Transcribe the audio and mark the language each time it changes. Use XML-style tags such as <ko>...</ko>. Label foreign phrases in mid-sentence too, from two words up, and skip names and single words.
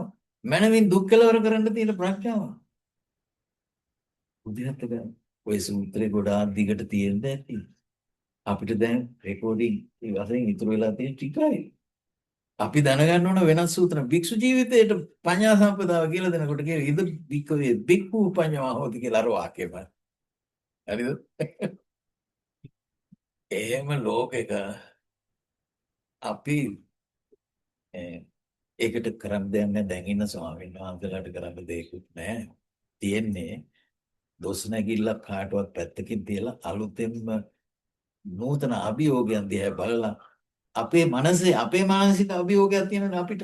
<si>මනමින් දුක් කෙලවර කරන්න තියෙන ප්‍රඥාව. බුද්ධිගත ගන්න. ඔය සූත්‍රේ ගොඩාක් දිගට තියෙන්න ඇති. අපිට දැන් රෙකෝඩින් වශයෙන් ඉතුරු වෙලා තියෙන ටිකයි. අපි දැනගන්න ඕන වෙනස් සූත්‍ර භික්ෂු ජීවිතයට පඤ්ඤා සම්පදාව කියලා දෙනකොට කියන</si> <pi>ඉද භික්ඛවේ භික්ඛු පඤ්ඤා හොති</pi> <si>කියලා අර වාක්‍යම. හරිද? එහෙම ලෝකෙක අපි ඒකට කරන්න දෙයක් නැහැ. දැන් ඉන්න ස්වාමීන් වහන්සේලාට කරන්න දෙයක්වත් නැහැ. තියෙන්නේ දොස් නැගිල්ලක් කාටවත් පැත්තකින් තියලා අලුතෙන්ම නූතන අභියෝගයන් දිහා බලලා අපේ මනසේ අපේ මානසික අභියෝගයක් තියෙනනේ අපිට.</si>